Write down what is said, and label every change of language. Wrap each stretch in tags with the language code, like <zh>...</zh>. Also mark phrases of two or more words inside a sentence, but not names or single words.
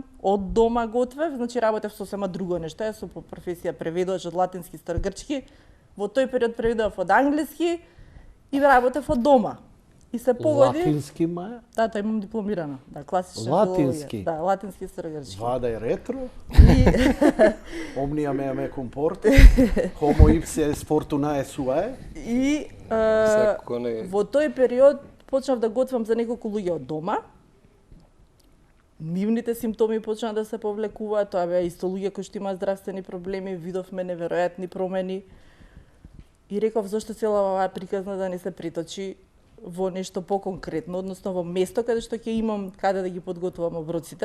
<mk>Од дома готвев, значи работев сосема друго нешто, јас сум по професија преведувач од латински и старогрчки. Во тој период преведував од англиски и работев од дома. И се погоди. Латински, Маја? Да, тоа имам дипломирано. Да, класична латински. филологија. Да, латински и старогрчки. Вадај ретро.</mk> <la>Omnia mea me comporta. Homo ipse est fortunae suae.</la> <mk>И во тој период почнав да готвам за неколку луѓе од дома. Нивните симптоми почнаа да се повлекуваат, тоа беа исто луѓе кои што имаат здравствени проблеми, видовме неверојатни промени. И реков зошто цела оваа приказна да не се приточи во нешто поконкретно, односно во место каде што ќе имам каде да ги подготвувам оброците.</mk>